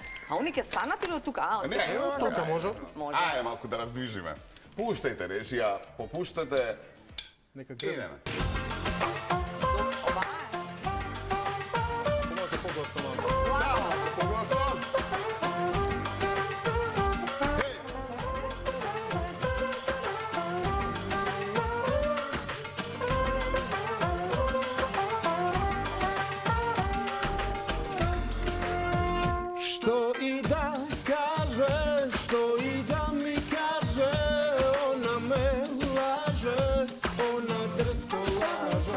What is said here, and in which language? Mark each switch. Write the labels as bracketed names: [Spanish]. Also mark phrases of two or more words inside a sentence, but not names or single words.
[Macedonian] А они ќе станат или од тука? А, Не, Тука може. Може. Ајде малку да раздвижиме. Пуштајте, речи ја, попуштате, Нека гребе. идеме. Ова Може по-госто малку. Погласам. [Serbian] Što i da kaže, što i da mi kaže, ona me laže, ona drsko laže.